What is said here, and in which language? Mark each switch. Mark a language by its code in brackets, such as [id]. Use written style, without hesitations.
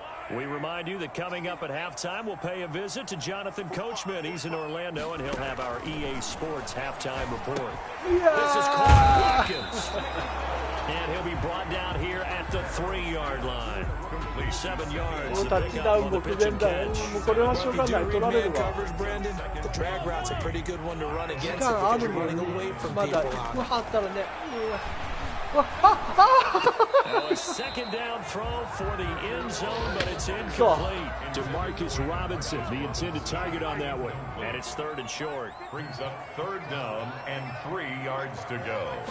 [en] We remind you that coming up at halftime, we'll pay a visit to Jonathan Coachman. He's in Orlando, and he'll have our EA Sports halftime report. This is Corey Watkins. And he'll be brought down here at the 3-yard line. 7 yards. [ja] タッチダウン目前だ。もうこれはしょうがない。取られるわ。時間あるのにまだ1分半あったらね。 [en] A second down throw for the end zone, but it's incomplete. DeMarcus Robinson, the intended target on that one. And it's 3rd and short. Brings up 3rd down and 3 yards to go.